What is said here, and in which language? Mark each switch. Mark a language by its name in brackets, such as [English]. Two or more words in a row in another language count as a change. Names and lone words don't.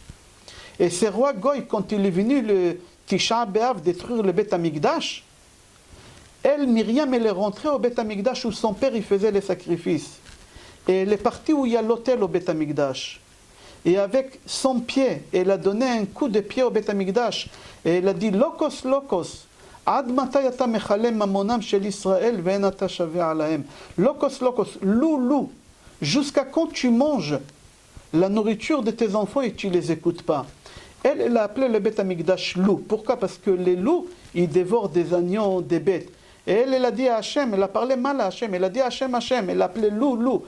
[French] Et ce roi Goy, quand il est venu le Tisha B'Av détruire le Beth Amikdash, elle, Myriam, elle est rentrée au Beth Amikdash où son père il faisait les sacrifices. Et elle est partie où il y a l'autel au Beth Amikdash. Et avec son pied, elle a donné un coup de pied au Beth Amikdash. Et elle a dit, [Hebrew] לוקוס, לוקוס, עד מתי אתה מכלה ממונם של ישראל ואין אתה שווה עליהם. Lokos, Lokos, [French] lou, lou. Jusqu'à quand tu manges la nourriture de tes enfants et tu ne les écoutes pas. Elle a appelé le Beth Amikdash loup. Pourquoi? Parce que les loups, ils dévorent des agneaux, des bêtes. Et elle a dit à Hachem, elle a parlé mal à Hachem, elle a dit à Hachem, Hachem, elle a appelé loup, loup.